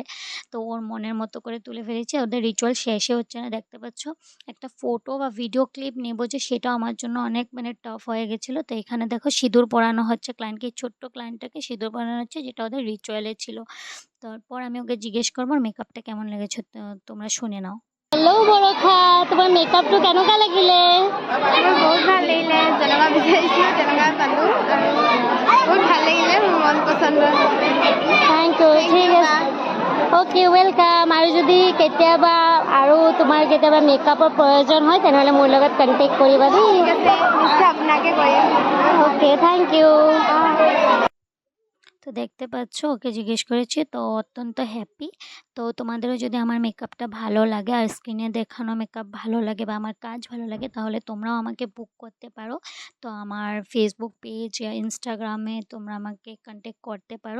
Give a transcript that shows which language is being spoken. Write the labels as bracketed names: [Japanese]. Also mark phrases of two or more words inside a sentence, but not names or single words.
[Bangla] তো ওর মনের মতো করে তুলে ফেলেছি। ওদের রিচুয়াল শেষে হচ্ছে না, দেখতে পাচ্ছ। একটা ফটো বা ভিডিও ক্লিপ নেব, যে সেটাও আমার জন্য অনেক মানে টাফ হয়ে গেছিলো। তো এখানে দেখো সিঁদুর পরানো হচ্ছে ক্লায়েন্টকে, ছোট্ট ক্লায়েন্টটাকে সিঁদুর পরানো হচ্ছে, যেটা ওদের রিচুয়ালে ছিল। তারপর আমি ওকে জিজ্ঞেস করবো মেকআপটা কেমন লেগেছে। তোমরা শুনে নাও। [Assamese] হেল্ল' বৰষা, তোমাৰ মেকআপটো কেনেকুৱা লাগিলে? মোৰ বহুত ভাল লাগিলে, যেনেকুৱা বিচাৰিছিলোঁ তেনেকুৱা পালোঁ, আৰু বহুত ভাল লাগিলে, মোৰ মন পচন্দ। [English] thank you. [Assamese] ঠিক আছে, [English] অ'কে, ৱেলকাম। [Assamese] আৰু যদি কেতিয়াবা আৰু তোমাৰ কেতিয়াবা মেকআপৰ প্ৰয়োজন হয় তেনেহ'লে মোৰ লগত কণ্টেক্ট কৰিবা দেই। ঠিক আছে, নিশ্চয় আপোনাকে কৰিম। [English] okay, thank you. [Bangla] তো দেখতে পাচ্ছ ওকে জিজ্ঞেস করেছি, তো অত্যন্ত হ্যাপি। তো তোমাদেরও যদি আমার মেকআপটা ভালো লাগে আর স্ক্রিনে দেখানো মেকআপ ভালো লাগে বা আমার কাজ ভালো লাগে, তাহলে তোমরাও আমাকে বুক করতে পারো। তো আমার ফেসবুক পেজ, ইনস্টাগ্রামে তোমরা আমাকে কন্ট্যাক্ট করতে পারো।